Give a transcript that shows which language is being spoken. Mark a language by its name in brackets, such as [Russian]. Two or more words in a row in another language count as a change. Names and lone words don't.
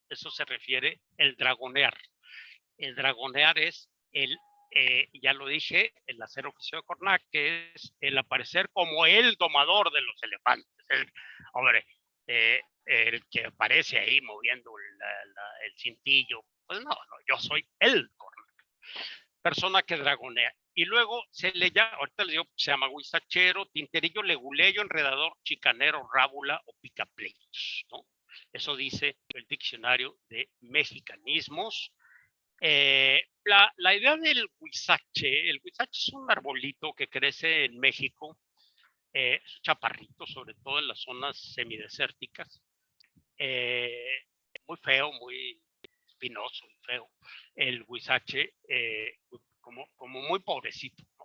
[Spanish] Eso se refiere el dragonear. El dragonear es ya lo dije, el hacer oficio de Cornac, que es el aparecer como el domador de los elefantes. Hombre, el que aparece ahí moviendo el cintillo. Pues no, yo soy el Cornac, persona que dragonea. Y luego se le llama, ahorita les digo, se llama guisachero, tinterillo, leguleyo, enredador, chicanero, rábula o picapleitos, ¿no? Eso dice el diccionario de mexicanismos. La idea del huizache, el huizache es un arbolito que crece en México, es un chaparrito, sobre todo en las zonas semidesérticas, muy feo, muy espinoso, muy feo, el huizache, como muy pobrecito, ¿no?